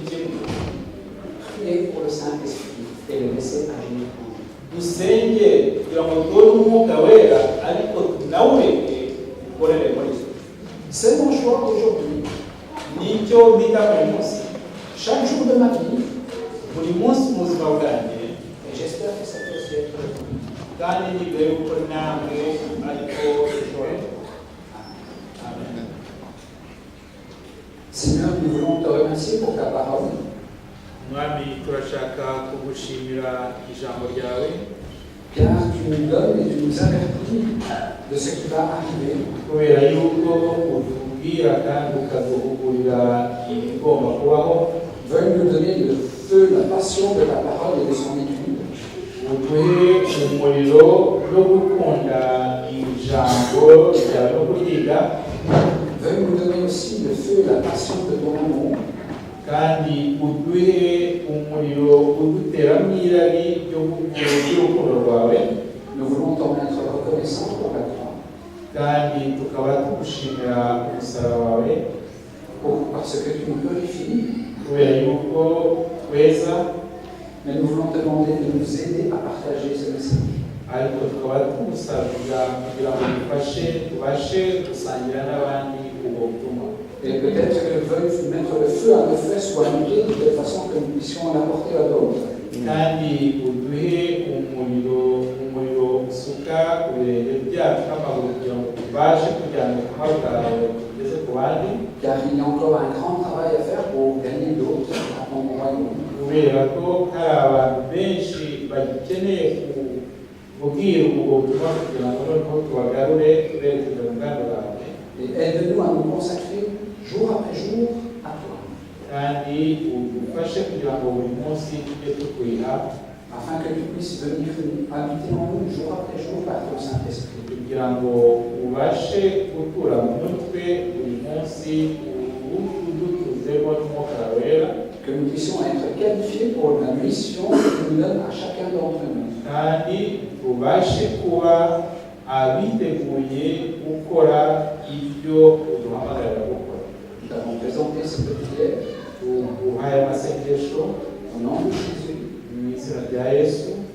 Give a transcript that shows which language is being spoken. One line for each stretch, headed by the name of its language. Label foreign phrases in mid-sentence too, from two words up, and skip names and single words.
French: Prier pour le Saint-Esprit et le laisser agir en nous. C'est mon choix aujourd'hui. Chaque jour de ma vie,
Kinyarwanda: buri munsi mu buzima bwanjye
French: et j'espère que ça peut aussi être le cas.
Kinyarwanda: kandi nibwira yuko namwe ariko bishobora. Amen.
French: Seigneur, nous voulons te remercier pour ta parole.
Kinyarwanda: Mwami turashaka kugushimira ijambo ryawe
French: Car tu nous donnes et tu nous avertis de ce qui va arriver.
Kinyarwanda: kubera yuko utubwira kandi ukaduhugurira ibigomba kubaho.
French: Veuille nous donner le feu, la passion de ta parole et de son étude.
Kinyarwanda: uduhe umuriro no gukunda ijambo ryawe no kuryiga.
French: Veuille nous donner aussi le feu, la passion de ton amour.
Kinyarwanda: kandi uduhe umuriro uduteramo irari ry'urukundo rwawe.
French: Nous voulons t'en être reconnaissants pour la croix.
Kinyarwanda: kandi tukaba tugushimira umusaraba wawe
French: Parce que tu nous purifies.
Kinyarwanda: kubera yuko weza.
French: Mais nous voulons te demander de nous aider à partager ce message.
Kinyarwanda: ariko tukaba tugusabira kugira ngo tubashe gusangira n'abandi ubwo butumwa.
French: Et peut-être que veuille mettre le feu à nos faits soit allumé de telle façon que nous puissions l'apporter à d'autres.
Kinyarwanda: kandi uduhe umuriro usuka ku birenge byacu n'amaguru kugira ngo tubashe kujyana ubutumwa bwawe tugeze ku bandi.
French: Car il y a encore un grand travail à faire pour gagner d'autres à ton royaume.
Kinyarwanda: kubera ko hari abantu benshi bagikeneye kubwira ubwo butumwa kugira ngo noneho tubagarure berekeze mu bwami bwawe.
French: Et aide-nous à nous consacrer jour après jour à toi.
Kinyarwanda: kandi udufashe kugira ngo buri munsi tujye tukwiha
French: Afin que tu puisses venir habiter en nous jour après jour par ton Saint-Esprit.
Kinyarwanda: kugira ngo ubashe gutura mu mutwe buri munsi udutuzemo n'umwuka wera.
French: Que nous puissions être qualifiés pour la mission que tu nous donnes à chacun d'entre nous.
Kinyarwanda: kandi ubashe kuba abiteguye gukora ibyo uduhamagarira gukora.
French: Nous t'avons présenté cette prière
Kinyarwanda: uhaye amasengesho
French: au nom de Jésus.
Kinyarwanda: mu izina rya Yesu.